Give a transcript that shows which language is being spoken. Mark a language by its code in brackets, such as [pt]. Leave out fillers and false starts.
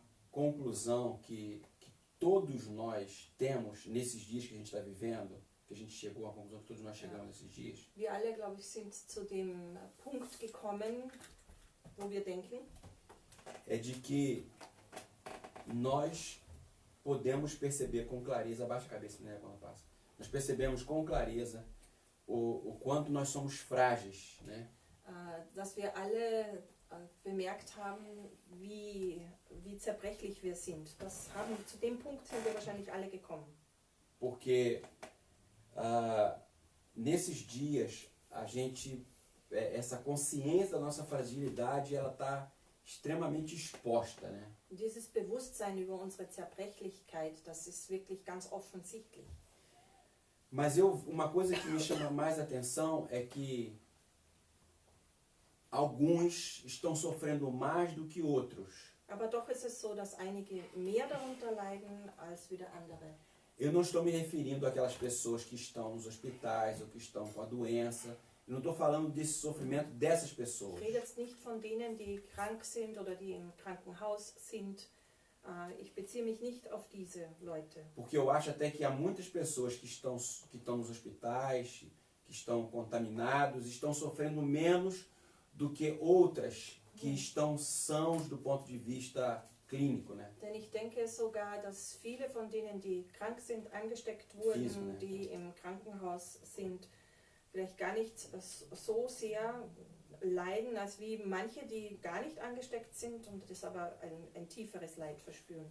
[pt] conclusão que todos nós temos nesses dias que a gente está vivendo, que a gente chegou à conclusão que todos nós chegamos nesses dias, [de] Wir alle, glaube ich, sind zu dem Punkt gekommen, wo wir denken, [pt] é de que nós podemos perceber com clareza, abaixa a cabeça, né, quando passa, nós percebemos com clareza o quanto nós somos frágeis, né? [de] dass wir alle bemerkt haben, wie zerbrechlich wir sind. Zu dem Punkt sind wir wahrscheinlich alle gekommen. [pt] Porque nesses dias a gente, essa consciência da nossa fragilidade, ela está extremamente exposta, né? [de] Dieses Bewusstsein über unsere Zerbrechlichkeit, das ist wirklich ganz offensichtlich. [pt] Mas uma coisa que me chama mais atenção é que alguns estão sofrendo mais do que outros. [de] Aber doch ist es so, dass einige mehr darunter leiden als wieder andere. [pt] Eu não estou me referindo àquelas pessoas que estão nos hospitais ou que estão com a doença. Eu não estou falando desse sofrimento dessas pessoas. [de] Ich rede jetzt nicht von denen, die krank sind oder die im Krankenhaus sind. Ich beziehe mich nicht auf diese Leute. [pt] Porque eu acho até que há muitas pessoas que estão nos hospitais, que estão contaminados, estão sofrendo menos do que outras que estão sãos do ponto de vista clínico, né? [de] Denn ich denke sogar, dass viele von denen, die krank sind, angesteckt wurden, [pt] Físico, né? [de] die im Krankenhaus sind, vielleicht gar nicht so sehr leiden, als wie manche, die gar nicht angesteckt sind und das aber ein tieferes Leid verspüren.